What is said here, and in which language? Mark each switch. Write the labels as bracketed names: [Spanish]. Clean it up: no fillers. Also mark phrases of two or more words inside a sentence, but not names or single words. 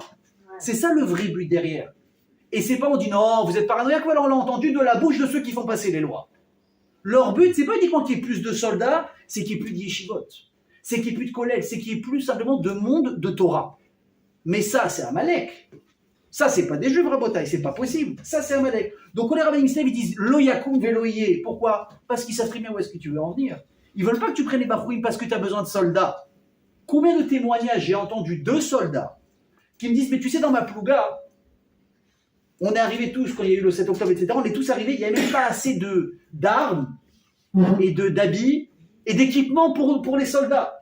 [French] C'est ça le vrai but derrière. Et c'est pas on dit non, vous êtes paranoïaque, voilà, on l'a entendu de la bouche de ceux qui font passer les lois. Leur but, c'est pas uniquement qu'il y ait plus de soldats, c'est qu'il n'y ait plus de yeshivot, c'est qu'il n'y ait plus de collègues, c'est qu'il n'y ait plus simplement de monde de Torah. Mais ça, c'est Amalek. Ça, c'est pas des juifs, Rabotai, c'est pas possible. Ça, c'est Amalek. Donc, les rabbins ils disent [Hebrew] Lo yakum veloye. [French] Pourquoi? Parce qu'ils savent très bien où est-ce que tu veux en venir. Ils veulent pas que tu prennes les bachouim parce que tu as besoin de soldats. Combien de témoignages j'ai entendu de soldats qui me disent mais tu sais, dans ma plouga, on est arrivés tous, quand il y a eu le 7 octobre, etc., on est tous arrivés, il n'y avait même pas assez d'armes et d'habits et d'équipements pour les soldats.